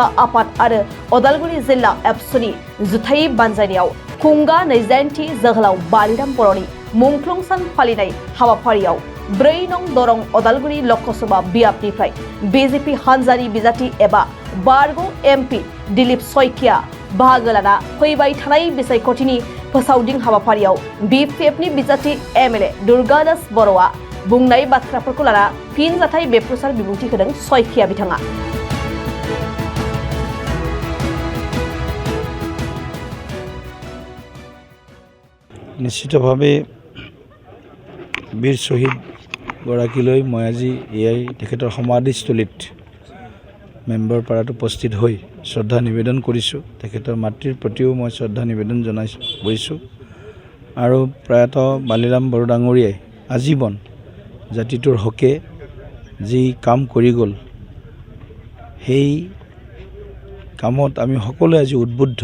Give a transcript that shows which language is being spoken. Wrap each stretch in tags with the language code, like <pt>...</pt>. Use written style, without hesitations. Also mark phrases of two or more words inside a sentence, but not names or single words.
<brx>आफाद आरो अदालगुरि जिल्ला एबसुनि जुथाइ बानजायनायाव खुंगा 29थि जोहोलाव बालिराम बर'नि मुंख्लं सान फालिनाय हाबाफारियाव 4 नं दरं अदालगुरि लकसभा बियाबनिफ्राय बीजेपी हानजानि बिजाथि एबा बारग' एमपि दिलीप शइकिया बाहागो लाना फैबाय थानाय बिसायख'थिनि फोसावदिं हाबाफारियाव बिपिएफनि बिजाथि एमएलए दुर्गादास बर'आ बुंनाय बाथ्राफोरखौ लाना फिन जाथाय बेफ्रुसार बिबुंथि होदों शइकिया बिथाङा।</brx> <as>निश्चितभाৱে বীৰ শ্বহীদ গৰাকীলৈ মই আজি এয়াই তেখেতৰ সমাধিস্থলীত মেম্বাৰ পাৰাত উপস্থিত হৈ শ্ৰদ্ধা নিবেদন কৰিছোঁ। তেখেতৰ মাতৃৰ প্ৰতিও মই শ্ৰদ্ধা নিবেদন কৰিছোঁ আৰু প্ৰয়াত বালিৰাম বড়ো ডাঙৰীয়াই আজীৱন জাতিটোৰ হকে যি কাম কৰি গ'ল, সেই কামত আমি সকলোৱে আজি উদ্বুদ্ধ।</as>